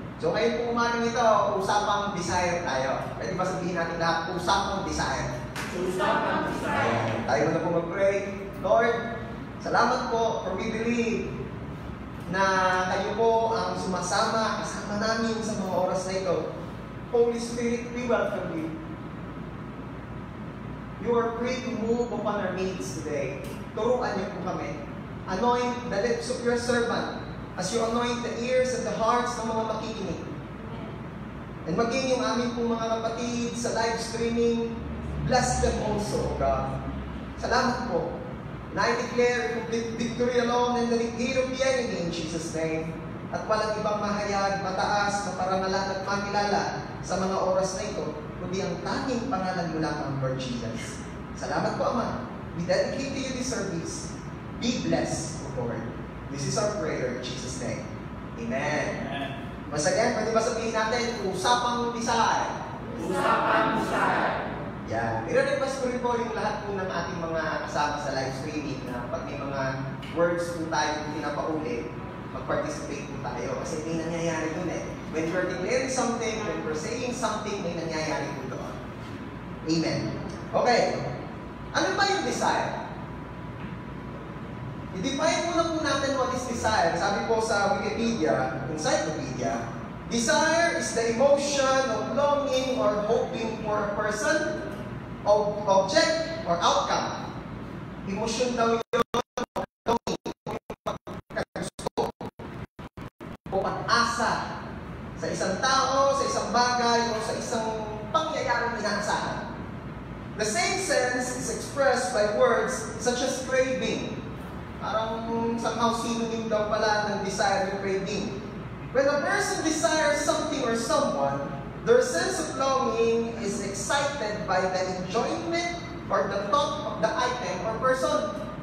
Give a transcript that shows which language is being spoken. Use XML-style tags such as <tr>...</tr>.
<tl>So, ngayon po umagang ito, usapang desire tayo. Pwede ba sabihin natin lahat, usapang desire? Usapang desire. Tayo na po mag-pray. Lord, salamat po</tl> <en>for we believe</en> <tl>na kayo po ang sumasama kasama namin sa mga oras na ito.</tl> <en>Holy Spirit, we welcome you. You are free to move upon our needs today.</en> <tl>Turuan niyo po kami.</tl> <en>Anoint the lips of your servant as you anoint the ears and the hearts</en> <tl>ng mga makikinig. And maging yung aming po mga kapatid sa live streaming,</tl> <en>bless them also, God.</en> <tl>Salamat po.</tl> <en>And I declare complete victory alone and the defeat of the enemy in Jesus' name.</en> <tl>At walang ibang mahayag, mataas, maparangalan at makilala sa mga oras na ito, kundi ang tanging pangalan mo lamang, Lord Jesus. Salamat po, Ama.</tl> <en>We dedicate to you this service. Be blessed, O Lord. This is our prayer in Jesus' name.</en> <tl>Amen.</tl> <en>Once again,</en> <tl>pwede ba sabihin natin, usapang desire? Usapang desire. Yan. I-request ko rin po yung lahat po ng ating mga kasama sa live streaming na pag may mga words po tayo pinapaulit, mag-participate po tayo. Kasi may nangyayari dun eh.</tl> <en>When we're declaring something, when we're saying something,</en> <tl>may nangyayari po doon. Amen. Okay. Ano ba yung desire? I-define muna po natin</tl> <en>what is desire. Sabi po sa Wikipedia, Encyclopedia, desire is the emotion of longing or hoping for a person, object, or outcome.</en> <tl>Emotion daw yun, longing, pagkagusto, o pag-asa sa isang tao, sa isang bagay, o sa isang pangyayaring inaasahan.</tl> <en>The same sense is expressed by words such as craving.</en> <tl>Parang somehow synonym daw pala ng desire and craving.</tl> <en>When a person desires something or someone, their sense of longing is excited by the enjoyment or the thought of the item or person.</en>